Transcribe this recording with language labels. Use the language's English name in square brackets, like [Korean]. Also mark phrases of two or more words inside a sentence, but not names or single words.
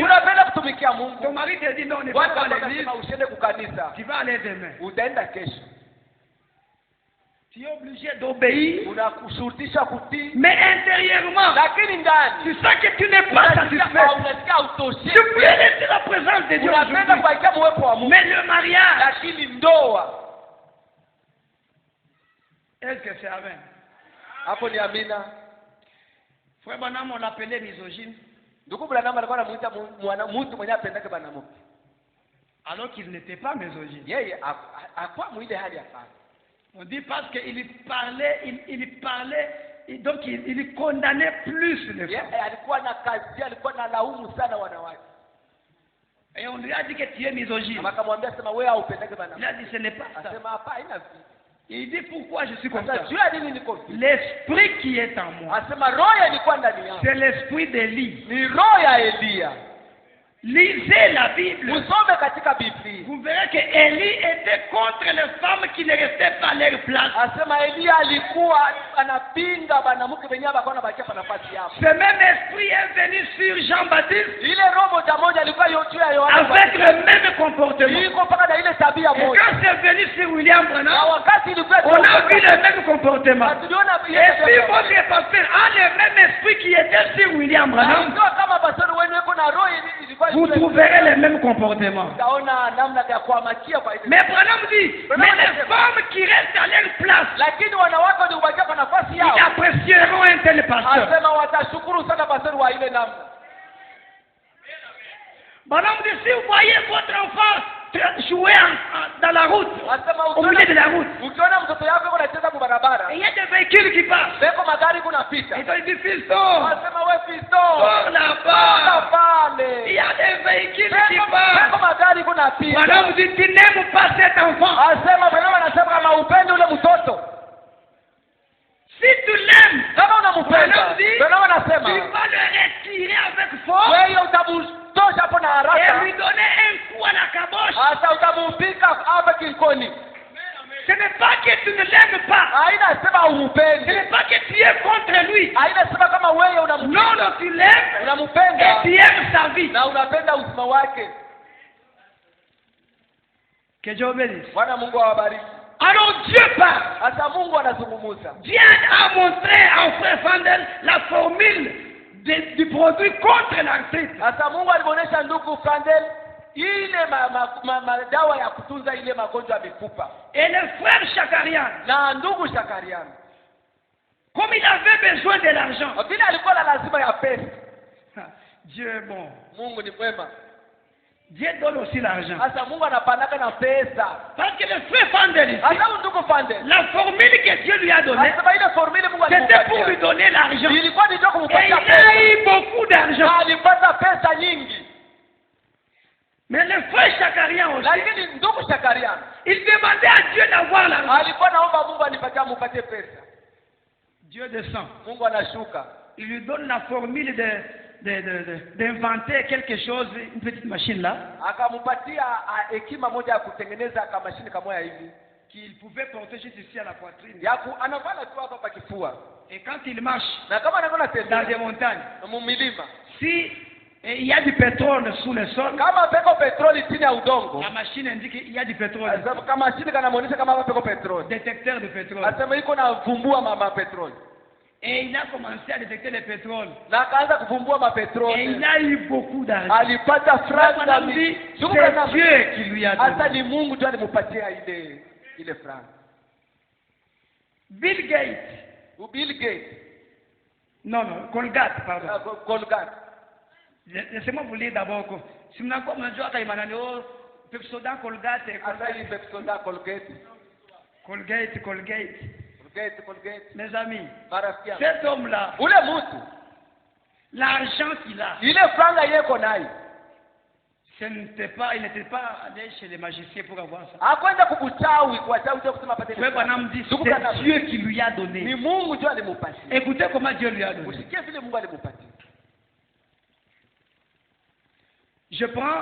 [Swahili] Unapenda kutumikia Mungu. [French] Ton mari te dit non, ne va [Swahili] Bwana [French] pas à l'église. [Swahili] anasema usiende kukanisa. [French] Tu vas aller demain. [Swahili] Utaenda kesho. [French] Tu es obligé d'obéir. [Swahili] Unakushurutisha kutii. [French] Mais intérieurement, [Swahili] Lakini ndani [French] tu sens que tu n'es pas satisfait. [Swahili] unasikia utosheki. [French] Tu voulais laisser la présence de Dieu [Swahili] Unapenda [French] aujourd'hui. [Swahili] kuaikia uwepo wa Mungu. [French] Mais le mariage, [Swahili] Lakini ndoa. [French] est-ce que c'est amen? [Swahili] Hapo ni amina. [French] Frère Branham, on l'appelait misogyne, [Swahili] Ndugu Branham alikuwa anamuita mtu mwenye apendake banamuke. [French] alors qu'il n'était pas misogyne. [Swahili] Yeye hakuwa mwile hali ya fana. [French] On dit parce qu'il parlait, il parlait, et donc il condamnait plus les femmes. [Swahili] Yeye alikuwa na kazi, alikuwa na laumu sana wanawake. [French] Et on lui a dit que tu es misogyne. [Swahili] Akamwambia sema wewe haupendake [French] Il a [Swahili] banamuke. [French] dit ce n'est pas ça. [Swahili] Asema hapa haina vipi. [French] Il dit pourquoi je suis comme ça. [Swahili] Sasa juu ya nini niko vipi? [French] L'esprit qui est en moi, [Swahili] Asema roho ilikuwa ndani yangu. [French] c'est l'esprit d'Élie. [Swahili] Ni roho ya Elia. [French] Lisez la Bible. [Swahili] Usome katika Biblia. [French] Vous verrez que Élie était contre les femmes qui ne restaient pas à leur place. [Swahili] Asema Elia alikuwa anapinga banamuke wenyewe bakawa nabakia pa nafasi yao. [French] Ce même esprit est venu sur Jean-Baptiste [Swahili] Ile roho moja alikuwa juu ya Yohana. [French] avec le même comportement. [Swahili] Iko mpaka na ile tabia [French] Et [Swahili] moja. [French] quand c'est venu sur William [Swahili] Na [French] Branham, [Swahili] wakati ilikuwa [French] on a vu le même comportement. [Swahili] tuliona [French] Et puis votre pasteur a le même esprit qui était sur William Branham. [Swahili] ndio kama pastor wenu yuko na roho ilikuwa [French] Vous trouverez le même comportement. [Swahili] utaona namna ya kuhamakia kwa ile. [French] Mais Branham dit, mais les femmes qui restent à leur place, [Swahili] Lakini wanawake walibakia kwa nafasi [French] ils [Swahili] yao. [French] apprécieront un tel pasteur. [Swahili] Asema watashukuru sana pastor wa ile namna. [French] Branham dit, si vous voyez votre enfant jouer dans la route, [Swahili] Asema [French] au milieu de la route. [Swahili] ukiona mtoto yako yuko anacheza kwa barabara, [French] Et il y a des véhicules qui passent. [Swahili] beko magari kunapita. [French] Et ils disent, fiston, [Swahili] Asema wewe fisto. [French] sors là-bas. [Swahili] pale. [French] Il y a des véhicules qui [Swahili] Beko [French] passent. [Swahili] magari kunapita. [French] Madame dit, tu n'aimes pas cet enfant. [Swahili] Asema mwenyewe anasema kama upendi ule mtoto. [French] Si tu l'aimes, [Swahili] Kama unampenda, [French] Madame dit, [Swahili] mwenyewe [French] tu [Swahili] anasema [French] vas le retirer avec force [Swahili] wewe utamtosha hapo na [French] et [Swahili] haraka. [French] lui donner un coup à la caboche. [Swahili] Hata utamumpika hapa kinkoni. [French] Ce n'est pas que tu ne l'aimes pas. [Swahili] Haina sema [French] Ce [Swahili] umupendi. [French] n'est pas que tu es contre lui. [Swahili] Haina sema kama wewe [French] Non, [Swahili] unampenda. [French] non, tu l'aimes et [Swahili] Unampenda [French] tu aimes sa vie. [Swahili] na unapenda uzima wake. [French] Que Dieu bénisse. [Swahili] Bwana Mungu awabariki. [French] Alors Dieu parle. [Swahili] Hata Mungu anazungumza. [French] Dieu a montré à frère Fandel la formule du produit contre l'arthrite. [Swahili] Hata Mungu alimuonesha ndugu Fandel ile madawa ya kutunza ile magonjwa ya mifupa. [French] Et le frère Chakarian, [Swahili] Na ndugu Shakariani, [French] comme il avait besoin de l'argent, [Swahili] vile alikuwa na lazima ya pesa. [French] Dieu est bon. [Swahili] Mungu ni mwema. [French] Dieu donne aussi l'argent. [Swahili] Hasa Mungu anapanaka na pesa. [French] Parce que le frère Fandel ici, [Swahili] Hata ndugu Fandel, [French] la formule que Dieu lui a donnée, [Swahili] hasa ile formule Mungu [French] c'était pour lui [Swahili] alimpatia. [French] donner l'argent. [Swahili] Ilikuwa ni ndio [French] Et [Swahili] kumpatia [French] il a [Swahili] pesa. [French] eu beaucoup d'argent. [Swahili] Na alipata pesa nyingi. [French] Mais le frère Chakarian aussi, [Swahili] Lakini ndugu Shakariani [French] il demandait à Dieu d'avoir l'argent. [Swahili] alikuwa naomba Mungu ampatie pesa. [French] Dieu descend. [Swahili] Mungu anashuka. [French] Il lui donne la formule d'inventer quelque chose, une petite machine là, [Swahili] Akampatia hekima moja ya kutengeneza kama mashine kama hivi. [French] qu'il pouvait porter juste ici à la poitrine. [Swahili] Anavala tu hapa pa kifua. [French] Et quand il marche [Swahili] Na kama anakwenda [French] dans des [Swahili] tembea [French] montagnes, [Swahili] mumilima, [French] si il y a du pétrole sous le sol, [Swahili] kama peko petroli chini ya udongo, [French] la machine indique qu'il y a du pétrole. [Swahili] asema kama mashine kanamuonesha kama hapa peko petroli. [French] Détecteur de pétrole. [Swahili] Asema iko na vumbua mama petroli. [French] Et il a commencé à détecter le pétrole. [Swahili] Na akaanza kuvumbua [French] Et [Swahili] mapetroli. [French] il a eu beaucoup d'argent. [Swahili] Alipata franga [French] Madame dit, c'est Dieu qui lui a [Swahili] hata [French] donné. [Swahili] ni Mungu tu alimpatia ile franga. [French] Bill Gates. [Swahili] Bill Gates, [French] Non, Colgate, pardon. [Swahili] Colgate. [French] Laissez-moi vous lire d'abord. Si vous n'avez pas besoin de Pepsodent, Colgate, [Swahili] Hata hii Pepsodent, Colgate. [French] Colgate. Mes amis, [Swahili] Marafiki yangu. [French] cet homme-là, [Swahili] Ule mtu, [French] l'argent qu'il a, [Swahili] ile franga yeko nayo. [French] il n'était pas allé chez les magiciens pour avoir ça. [Swahili] Hakwenda kukuchawi kwa sababu tu kusema pate. [French] Frère Branham dit, c'est Dieu qui lui a [Swahili] Ni [French] donné. [Swahili] Mungu tu alimpatia. [French] Écoutez comment Dieu lui a donné. [Swahili] Usikie vile Mungu alimpatia. [French] Je prends,